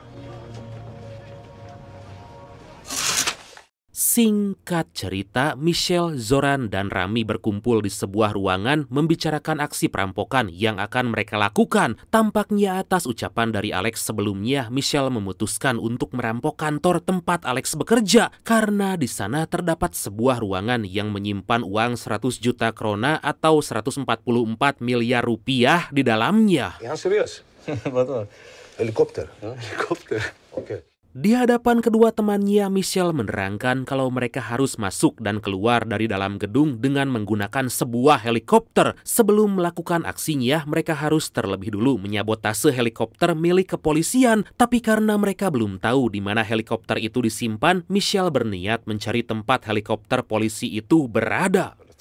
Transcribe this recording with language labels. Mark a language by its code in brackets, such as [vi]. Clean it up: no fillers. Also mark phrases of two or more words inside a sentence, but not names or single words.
[id] Singkat cerita, Michelle, Zoran, dan Rami berkumpul di sebuah ruangan membicarakan aksi perampokan yang akan mereka lakukan. Tampaknya atas ucapan dari Alex sebelumnya, Michelle memutuskan untuk merampok kantor tempat Alex bekerja karena di sana terdapat sebuah ruangan yang menyimpan uang 100 juta krona atau 144 miliar rupiah di dalamnya. [sv] Är han seriös? Vadå? Helikopter? Ja, helikopter. Okej. [id] Di hadapan kedua temannya, Michelle menerangkan kalau mereka harus masuk dan keluar dari dalam gedung dengan menggunakan sebuah helikopter. Sebelum melakukan aksinya, mereka harus terlebih dulu menyabotase helikopter milik kepolisian. Tapi karena mereka belum tahu di mana helikopter itu disimpan, Michelle berniat mencari tempat helikopter polisi itu berada.